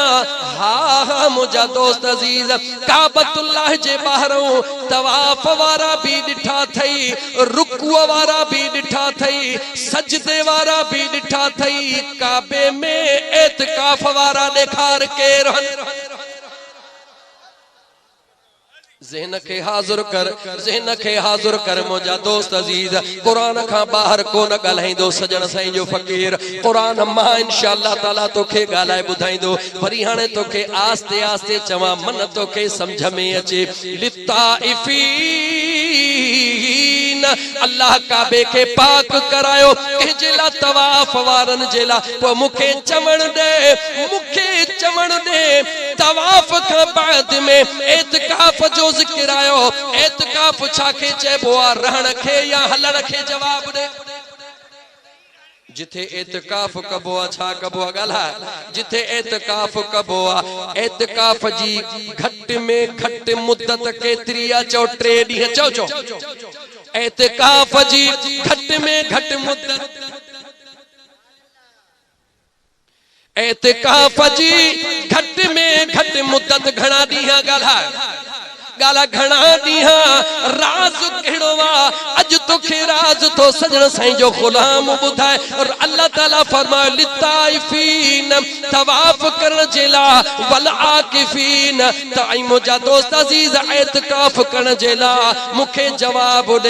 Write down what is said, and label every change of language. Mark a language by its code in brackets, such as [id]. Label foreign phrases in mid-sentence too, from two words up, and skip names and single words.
[sd] हा हा मुझा दोस्त अजीज, काबतुल्लाह जे ॿाहिरों तवाफ वारा भी ॾिठा थई, रुकू वारा भी ॾिठा थई, सजदे वारा भी ॾिठा थई। काबे में एतिकाफ वारा ॾेखार केर हन। ज़हन के हाज़िर कर, ज़हन के हाज़िर कर मुझा दोस्त अजीज। कुरान खां बाहर कोन ॻाल्हाईंदो सजण साईं जो फ़कीर। कुरान मां इंशाअल्लाह ताला तोखे ॻाल्हाए ॿुधाईंदो। वरी हाणे तोखे आस्ते आस्ते चवां, मन तोखे सम्झ में अचे। लिताइफीन, अल्लाह काबे के पाक करायो कंहिंजे लाइ तवाफ वारन जे लाइ। पोइ मूंखे चवण ॾे, मूंखे चवण ॾे, तवाफ खां बाद में एतिकाफ जो ज़िक्र आयो। एतिकाफ छाखे चइबो आ, रहण खे या हलण खे? जवाब ॾे। जिथे एतिकाफ कबो आ, छा कबो आ? ॻाल्हाए। जिथे एतिकाफ कबो आ, एतिकाफ जी घट में घट मुद्दत केतिरी आ? चओ 3 ॾींहं। चओ एतिकाफ जी घट में घट मुद्दत, एतिकाफ जी घट में घट मुद्दत घणा ॾींहं? ॻाल्हाए ॻाल्हा घणा ॾींहं? राज़ कहिड़ो आ? अॼु तोखे राज़ तो सजण साईं जो ग़ुलाम ॿुधाए। और अल्लाह ताला ताला फरमायो लिताइफीन तवाफ करण जे लाइ [ar] والعاكفين [sd] त ऐं मुंहिंजा दोस्त अज़ीज एतिकाफ करण जे लाइ मूंखे जवाब ॾे।